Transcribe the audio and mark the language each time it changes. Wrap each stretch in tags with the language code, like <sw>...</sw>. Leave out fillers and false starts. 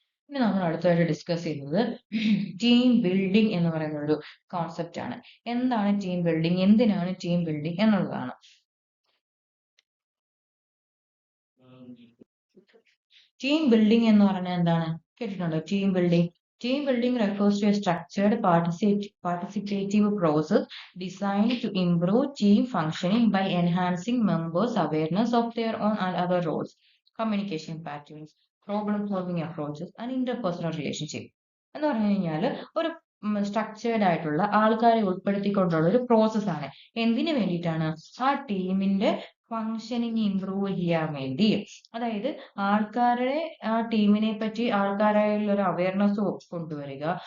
<ml>ഇനി നമ്മൾ അടുത്തതായിട്ട് ഡിസ്കസ് ചെയ്യുന്നത് ടീം ബിൽഡിംഗ് എന്ന് പറയുന്ന ഒരു കോൺസെപ്റ്റ് ആണ്. എന്താണ് ടീം ബിൽഡിംഗ്, എന്തിനാണ് ടീം ബിൽഡിംഗ് എന്നുള്ളതാണ്. ടീം ബിൽഡിംഗ് എന്ന് പറഞ്ഞാൽ എന്താണ്, കേട്ടിട്ടുണ്ടോ team building?</ml> <en>Team building refers to a structured participative process designed to improve team functioning by enhancing members' awareness of their own and other roles, communication patterns, problem-solving approaches, and interpersonal relationship.</en> <ml>എന്ന് പറഞ്ഞു കഴിഞ്ഞാൽ ഒരു structured ആയിട്ടുള്ള ആൾക്കാരെ ഉൾപ്പെടുത്തിക്കൊണ്ടുള്ള ഒരു process ആണ്. എന്തിനു വേണ്ടിയിട്ടാണ്, ആ ടീമിന്റെ ഫങ്ഷനിങ് ഇംപ്രൂവ് ചെയ്യാൻ വേണ്ടി. അതായത് ആ ടീമിനെ പറ്റി ആൾക്കാരായുള്ള ഒരു അവയർനെസ് കൊണ്ടുവരിക.</ml>